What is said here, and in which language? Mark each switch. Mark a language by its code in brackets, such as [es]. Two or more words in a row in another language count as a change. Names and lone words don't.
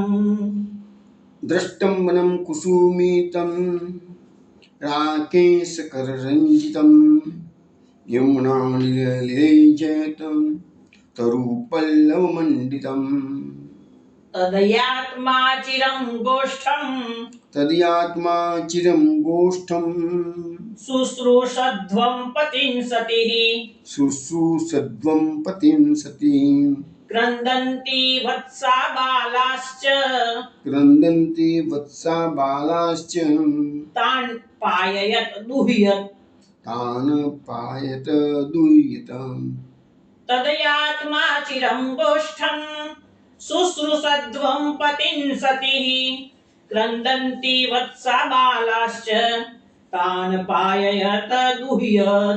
[sa] દ્રષ્ટં વनं કુસુમિतं રાકેશકરરञ्जितं યમુનાનિલલિલૈજત તરુપલ્લવમण्ડિतं તદયાત્મા ચિરં ગોષ્ઠં તદયાત્મા ચિરં ગોષ્ઠં શુશ્રૂષध्वं પતિં સતીઃ શુશ્રૂષध्वं પતિં સતીં क्रन्दन्ति वत्सा बालाश्च क्रन्दन्ति वत्सा बालाश्च तान् पाययत दुह्यत तान् पायत दुह्यतम् तदयात्मा चिरं गोष्ठं शुश्रूषध्वं पतिं सतीः क्रन्दन्ति वत्सा बालाश्च तान् पाययत दुह्यत